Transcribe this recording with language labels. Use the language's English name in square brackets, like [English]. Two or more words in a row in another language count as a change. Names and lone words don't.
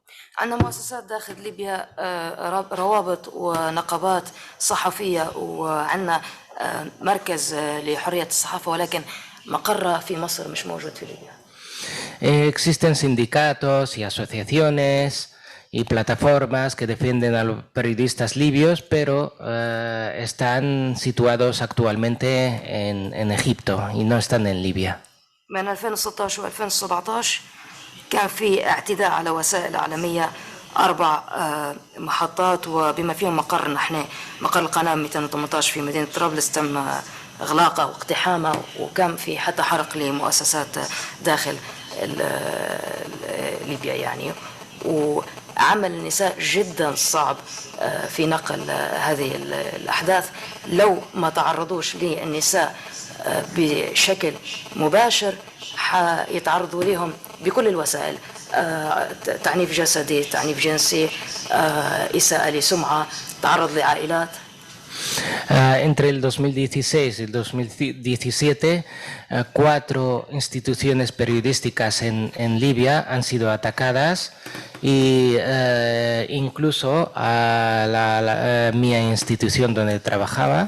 [Arabic] عندنا مؤسسات داخل ليبيا، روابط ونقابات صحفية، وعندنا مركز لحرية الصحافة، ولكن مقرها في مصر مش موجود في ليبيا. [Spanish] Existen sindicatos y asociaciones y plataformas que defienden a los periodistas libios, pero están situados actualmente en Egipto y no están en Libia. [Arabic] من 2016 و 2017 كان في اعتداء على وسائل إعلامية 4 محطات وبما فيهم مقر نحن مقر القناة 218 في مدينة طرابلس تم إغلاقه واقتحامه، وكان في حتى حرق لمؤسسات داخل ليبيا يعني. وعمل النساء جدا صعب في نقل هذه الأحداث. لو ما تعرضوش للنساء بشكل مباشر حيتعرضوا لهم بكل الوسائل، تعنيف جسدي، تعنيف جنسي، إساءة لسمعة، تعرض لعائلات. [Spanish] Entre el 2016 y el 2017, 4 instituciones periodísticas en Libia han sido atacadas y incluso a mi institución donde trabajaba.